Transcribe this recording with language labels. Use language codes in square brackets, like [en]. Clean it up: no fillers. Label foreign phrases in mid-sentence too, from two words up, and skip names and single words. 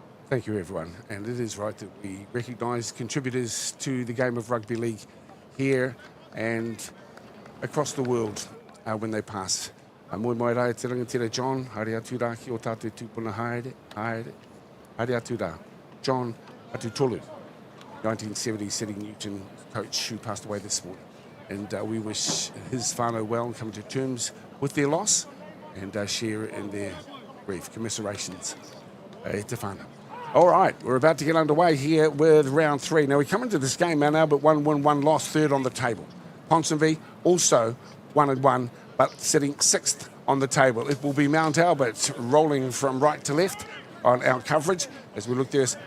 [en] Thank you, everyone. And it is right that we recognise contributors to the game of rugby league here and across the world when they pass. [mi] Moi mai rai te rangatira John, haere atu rā ki o tātou tūpuna haere atu rā. [en] John atu tolu, 1970 City Newton coach who passed away this morning. And we wish his whānau well and come to terms with their loss and share in their grief. Commiserations [mi] te whānau. [en] All right, we're about to get underway here with round 3. Now we come into this game, Mount Albert 1 win, 1 loss, third on the table. Ponsonby also 1-1, but sitting 6th on the table. It will be Mount Albert rolling from right to left on our coverage as we look there.